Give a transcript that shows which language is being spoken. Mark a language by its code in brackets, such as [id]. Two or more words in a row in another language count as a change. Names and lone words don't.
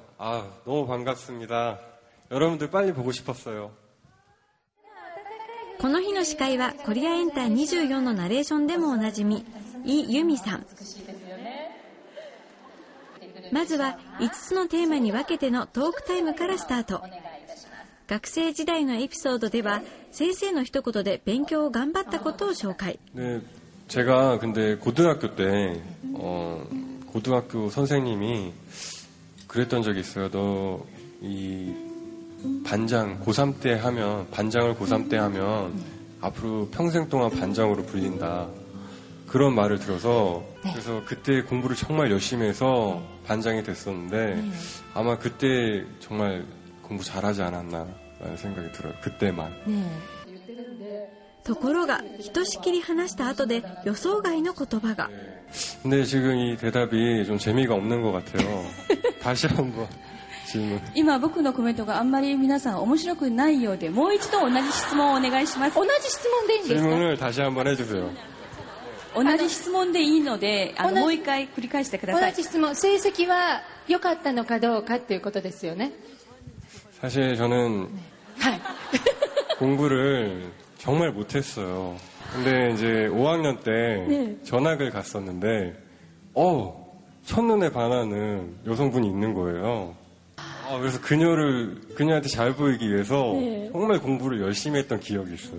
[ko] 너무 반갑습니다. 여러분들 빨리 보고 싶었어요. [ja] この日の司会はコリアエンター24のナレーションでもおなじみイ・ユミさん。まずは5つのテーマに分けてのトークタイムからスタート。学生時代のエピソードでは先生の一言で勉強を頑張ったことを紹介。 [ko] 네, 제가 근데 고등학교 때 고등학교 선생님이 그랬던 적이 있어요. 너 이 반장 고3 때 하면 반장을 고3 때 하면 앞으로 평생 동안 반장으로 불린다. 그런 말을 들어서 그래서 그때 공부를 정말 열심히 해서 반장이 됐었는데 아마 그때 정말 공부 잘하지 않았나라는 생각이 들어요. 그때만. [ja] ところがひとしきり話した後で予想外の言葉が。 [ko] 근데 지금 이 대답이 좀 재미가 없는 것 같아요. 다시 한번 질문. [ja] 今僕のコメントがあんまり皆さん面白くないようで、もう一度同じ質問をお願いします。同じ質問でいいんですか？ [ko] 질문을 다시 한번 해주세요. [ja] 同じ質問でいいので、もう一回繰り返してください。同じ質問、成績は良かったのかどうかっていうことですよね。 [ko] 사실 저는 공부를 정말 못했어요. 근데 이제 5학년 때 전학을 갔었는데 첫눈에 반하는 여성분이 있는 거예요. 그래서 그녀한테 잘 보이기 위해서 정말 공부를 열심히 했던 기억이 있어요.